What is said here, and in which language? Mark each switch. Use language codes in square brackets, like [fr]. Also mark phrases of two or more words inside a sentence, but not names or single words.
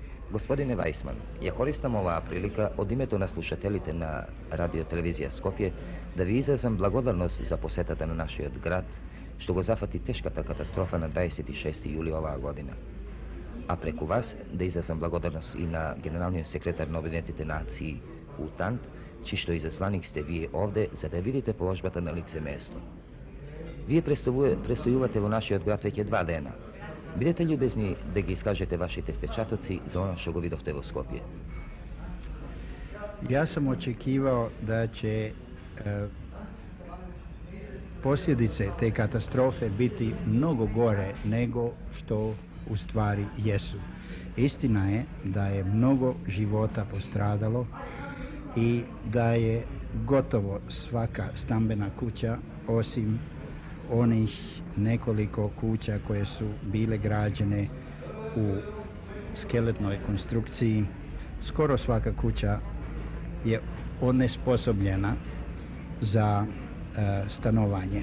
[mk] Господине Weissman, ја користам ова прилика од imето на слушателите на радиотелевизија Скопје да ви изразам благодарност за посетата на нашиот град, што го зафати тешката катастрофа на 26. јули оваа година. А преку вас да изразам благодарност и на генералниот секретар на Обединетите нации УТАНТ, чишто изасланик сте вие овде за да видите положбата на лице место. Вие престојувате во нашиот град веќе 2 дена. Бидете љубезни да ги искажете вашите впечатоци за ono što го видовте во Скопје. [hr] Ja sam očekivao da će posljedice te katastrofe biti mnogo gore nego što u stvari jesu. Istina je da je mnogo života postradalo i da je gotovo svaka stambena kuća, osim onih nekoliko kuća koje su bile građene u skeletnoj konstrukciji, skoro svaka kuća je onesposobljena za stanovanje.